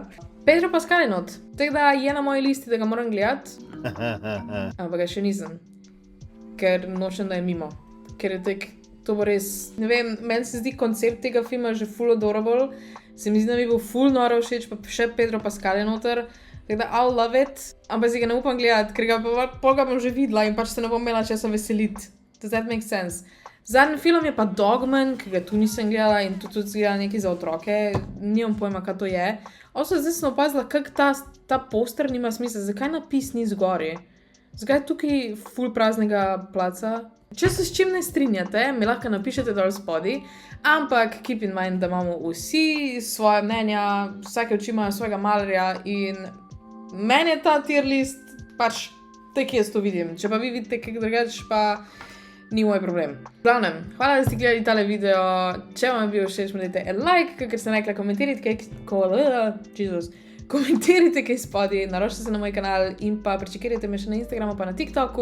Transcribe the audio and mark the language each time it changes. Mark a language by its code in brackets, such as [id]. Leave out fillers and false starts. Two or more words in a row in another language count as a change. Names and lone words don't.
[sl] Pedro Pascal je not, tako da je na moji listi, da ga moram gledati, ampak ga še nisem, ker nočem, da je mimo. Ker je tek, to bo res, ne vem, meni se zdi koncept tega filma že full adorable, se mi zdi, da mi bo full noro všeč, pa še Pedro Pascal je noter, tako da [en] I'll love it, [sl] ampak si ga ne upam gledati, ker ga bom že videla in pač se ne bom imela česa veseliti. [en] Does that make sense? [sl] Zadnji film je pa Dogman, ki ga tu nisem gledala in tu tudi gledala nekaj za otroke, nimam pojma, kaj to je. Zdaj sem opazila, kako ta poster nima smisla, zakaj napis ni zgori? Zakaj je tukaj full praznega placa? Če se s čim ne strinjate, mi lahko napišete dol spodaj, ampak [en] keep in mind, [sl] da imamo vsi svoje mnenja, vsake oči imajo svojega malerja in meni je ta [en] tier list [sl] pač tak jaz to vidim. Če pa vi vidite kaj drugače, pa ni moj problem. V glavnem, hvala, da ste gledali tale video. Če vam je bil všeč, mi dajte en like, ker sem rekla, komentirajte kaj spodaj, naročite se na moj kanal in pa prečekirajte me še na Instagramu pa na TikToku.